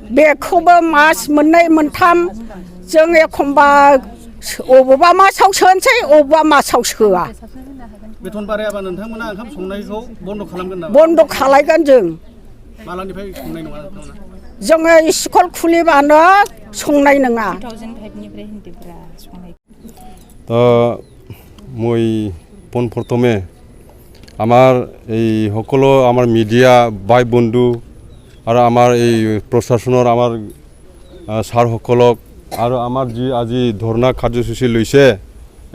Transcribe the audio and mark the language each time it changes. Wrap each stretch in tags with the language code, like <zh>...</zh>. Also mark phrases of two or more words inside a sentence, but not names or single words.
<brx>बेखौबो मास मोननै मोनथाम जों एखमबा अबावबा मासाव सोनोसै अबावबा मासाव सोआ बेथन बारायाबा नोंथांमोना ओंखाम संनायखौ बन्द' खालामगोन नामा बन्द' खालायगोन जों मालानिफ्राय संनाय नङा नोंथांमोना जोङो स्कुल खुलिबानो संनाय नङा</brx> <as>তো মই পোনপ্ৰথমে আমাৰ এই সকলো আমাৰ মিডিয়া ভাই বন্ধু আৰু আমাৰ এই প্ৰশাসনৰ আমাৰ ছাৰসকলক আৰু আমাৰ যি আজি ধৰ্ণা কাৰ্যসূচী লৈছে এই</as>